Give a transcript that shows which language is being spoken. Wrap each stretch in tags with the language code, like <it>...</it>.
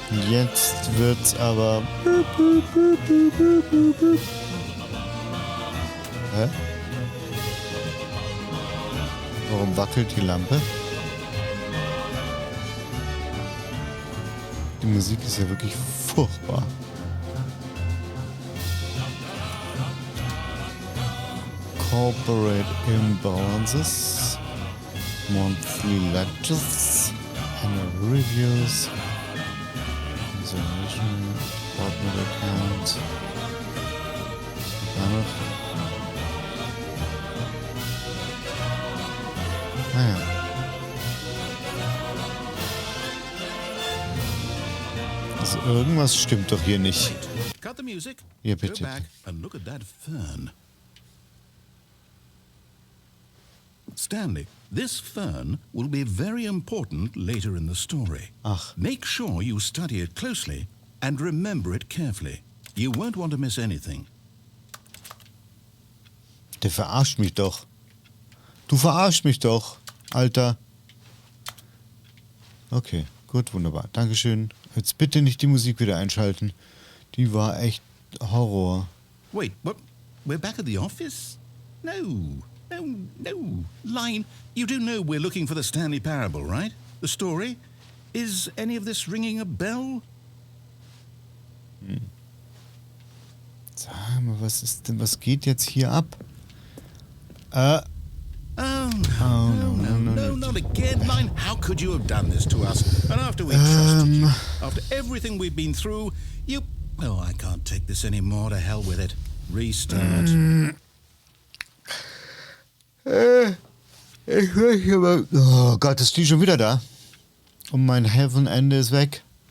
<de>Jetzt wird's aber... Hä? Warum wackelt die Lampe? Die Musik ist ja wirklich furchtbar.</de> <en>Corporate imbalances, monthly ledgers, annual reviews, conservation, partner accounts.</en> <de>Naja. Also irgendwas stimmt doch hier nicht.</de> <en>Cut the music.</en> <de>Ja,</de> <en>Go</en> <de>bitte.</de> <en>back and look at that fern. Stanley, this fern will be very important later in the story.</en> <de>Ach.</de> <en>Make sure you study it closely and remember it carefully. You won't want to miss anything.</en> <de>Der verarscht mich doch. Du verarschst mich doch, Alter. Okay, gut, wunderbar. Dankeschön. Jetzt bitte nicht die Musik wieder einschalten. Die war echt Horror.</de> <en>Wait, what? We're back at the office? No. Line, you do know we're looking for the Stanley Parable, right? The story? Is any of this ringing a bell?</en> <de>Sag mal, was geht jetzt hier ab?</de> <en>Oh, no, not again, Line. How could you have done this to us? And after we trusted you, after everything we've been through, you... Oh, I can't take this anymore. To hell with it. Restart.</en> <de>Ich weiß aber. Oh Gott, ist die schon wieder da? Und mein Heaven-Ende ist weg.</de>